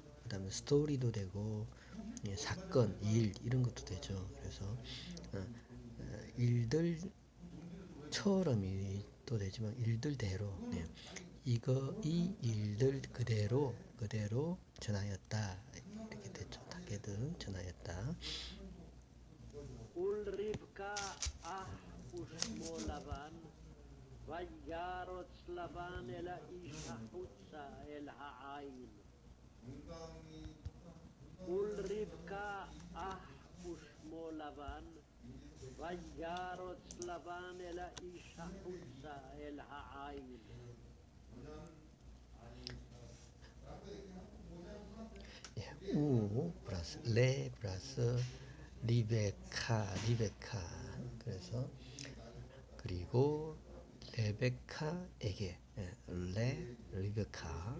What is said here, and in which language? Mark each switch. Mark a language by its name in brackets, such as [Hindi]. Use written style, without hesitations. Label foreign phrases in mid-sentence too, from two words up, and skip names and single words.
[Korean] 그 다음에 스토리도 되고, 예, 사건, 일 이런 것도 되죠. 그래서 일들처럼이 또 되지만 일들대로, 네. 이 일들 그대로 전하였다. 이렇게 됐죠. 타게드 전하였다. [Hebrew] ולרבקה אח ושמו לבן, וירוץ לבן אל האיש החוצה אל העין. ולרבקה אח ושמו לבן, וירוץ לבן אל האיש החוצה אל העין. [Korean] 예, 우 플러스 레 플러스 리베카. 그래서 그리고 레베카에게, 예, 리베카.